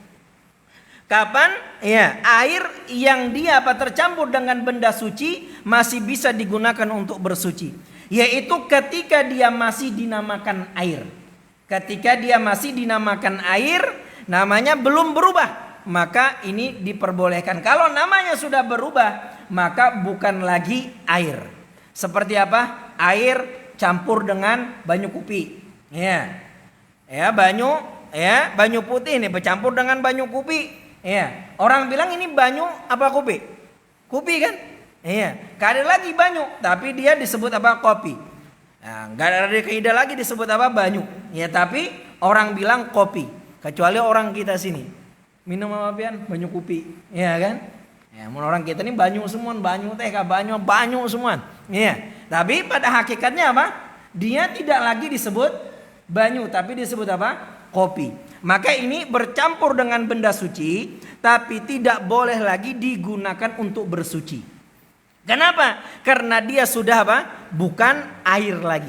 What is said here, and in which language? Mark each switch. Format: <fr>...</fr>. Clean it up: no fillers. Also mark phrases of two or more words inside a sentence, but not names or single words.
<id>Kapan air yang dia tercampur dengan benda suci masih bisa digunakan untuk bersuci, yaitu ketika dia masih dinamakan air. Ketika dia masih dinamakan air, namanya belum berubah, maka ini diperbolehkan. Kalau namanya sudah berubah, maka bukan lagi air. Seperti apa? Air campur dengan banyu kopi. Banyu putih ini bercampur dengan banyu kopi. Ya, orang bilang ini banyu apa kopi? Kopi kan? Iya, gak ada lagi banyu, tapi dia disebut apa? Kopi. Nah, gak ada kaidah lagi disebut apa? Banyu. Ya, tapi orang bilang kopi. Kecuali orang kita sini minum apa pian? Banyu kopi. Iya kan? Ya, orang kita ini banyu semua, banyu teh, banyu semua. Iya. Tapi pada hakikatnya apa? Dia tidak lagi disebut banyu, tapi disebut apa? Kopi. Maka ini bercampur dengan benda suci, tapi tidak boleh lagi digunakan untuk bersuci. Kenapa? Karena dia sudah apa? Bukan air lagi.</id>